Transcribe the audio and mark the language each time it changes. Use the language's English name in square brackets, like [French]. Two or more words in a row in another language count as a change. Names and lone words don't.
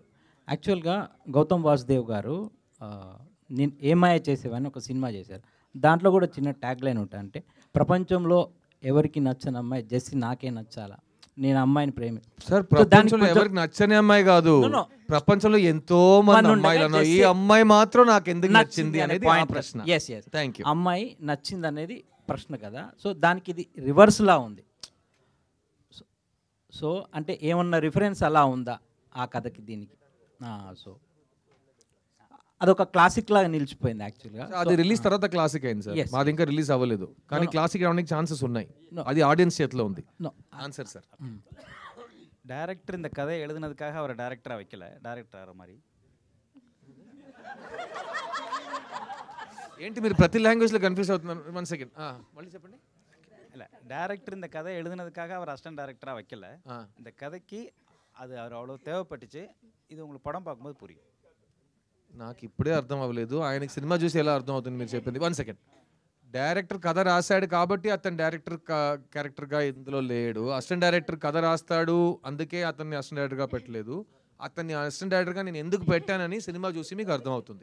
[Telugu] యాక్చువల్గా గౌతమ్ వాసుదేవ్ గారు నేను ఏమాయ చేసేవని ఒక సినిమా చేశారు. దాంట్లో కూడా చిన్న [English] tag line [Telugu] ఉంటుంది, అంటే ప్రపంచంలో ఎవరికి నచ్చని అమ్మాయి జెస్సీ నాకే నచ్చాలా, నేను అమ్మాయిని ప్రేమి సార్ So, దానికి ప్రపంచంలో కొంచెం- ఎవరికి నచ్చని అమ్మాయి కాదు, [English] No, no. [Telugu] ప్రపంచంలో ఎంతో మంది మన అమ్మాయిలు ఉండగా ఉన్నారు. ఈ just అమ్మాయి మాత్రం నాకు ఎందుకు నచ్చింది అనే అనేది ఆ point. ప్రశ్న. [English] Yes, yes. thank you. [Telugu] అమ్మాయి నచ్చింది అనేది ప్రశ్న కదా. సో దానికి ఇది రివర్స్లా ఉంది. సో అంటే ఏమన్నా రిఫరెన్స్ అలా ఉందా ఆ కథకి దీనికి? సో అదొక క్లాసిక్ లాగా నిలిచిపోయింది యాక్చువల్గా. అది రిలీజ్ తర్వాత క్లాసిక్ అయింది సార్. Yes. మాది ఇంకా రిలీజ్ అవ్వలేదు, కానీ No. క్లాసిక్ రావడానికి ఛాన్సెస్ ఉన్నాయి. No. అది ఆడియన్స్ చేతిలో ఉంది. No. [English] answer sir. [Tamil] டேரக்டர் இந்த கதை எழுதுனதுக்காக அவரை டேரக்டராக வைக்கல, டேரக்டர் மாதிரி. [Telugu] ఏంటి మీరు ప్రతి లాంగ్వేజ్లో కన్ఫ్యూజ్ అవుతున్నారు? 1 సెకండ్ మళ్ళీ చెప్పండి. [Tamil] இல்லை, டேரக்டர் இந்த கதை எழுதுனதுக்காக அவர் அசிஸ்டன்ட் டேரக்டராக வைக்கல. இந்த கதைக்கு அது அவர் அவ்வளோ தேவைப்பட்டுச்சு. இது உங்களுக்கு படம் பார்க்கும்போது புரியும். [Telugu] నాకు ఇప్పుడే అర్థం అవ్వలేదు, ఆయనకి సినిమా చూసి ఎలా అర్థం అవుతుంది మీరు చెప్పింది. 1 సెకండ్. డైరెక్టర్ కథ రాశాడు కాబట్టి అతను డైరెక్టర్ క్యారెక్టర్గా ఇందులో లేడు. [English] assistant director [Telugu] కథ రాస్తాడు, అందుకే అతన్ని అసిస్టెంట్ డైరెక్టర్గా పెట్టలేదు. అతన్ని అసిస్టెంట్ డైరెక్టర్గా నేను ఎందుకు పెట్టానని సినిమా చూసి మీకు అర్థం అవుతుంది.